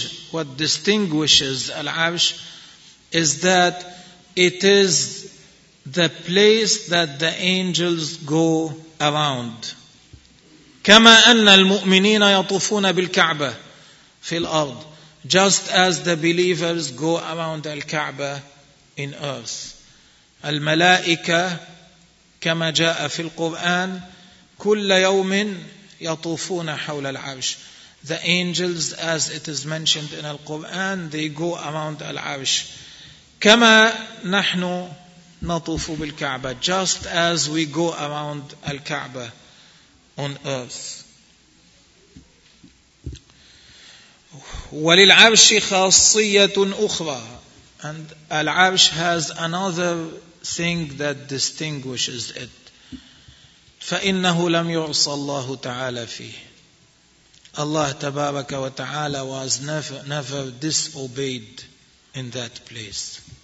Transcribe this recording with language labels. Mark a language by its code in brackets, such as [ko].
[en] What distinguishes Al-Arsh is that it is the place that the angels go around. [ar] كما أن المؤمنين يطوفون بالكعبة في الأرض, [en] just as the believers go around Al-Ka'bah in earth. [ar] الملائكة كما جاء في القرآن كل يوم يطوفون حول العرش. [en] The angels, as it is mentioned in the Quran, they go around العرش. [ar] كما نحن نطوف بالكعبة, [en] just as we go around الكعبة on earth. [ar] وللعرش خاصية أخرى. [en] And Al-Arsh has another thing that distinguishes it. [ar] فإنه لم يعص الله تعالى فيه. [en] Allah تبارك وتعالى was never disobeyed in that place.